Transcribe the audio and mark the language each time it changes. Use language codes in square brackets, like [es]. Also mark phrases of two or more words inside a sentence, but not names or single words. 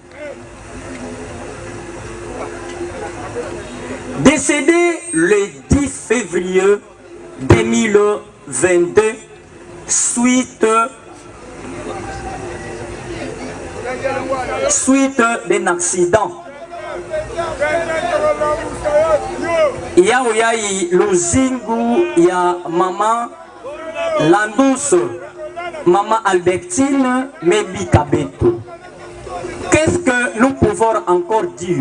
[fr] Décédée le 10 février 2022 suite d'un accident. [ln] Ya Luzingu, ya maman Landous, maman Albertine, Mebi Kabeto. [fr] Qu'est-ce que nous pouvons encore dire?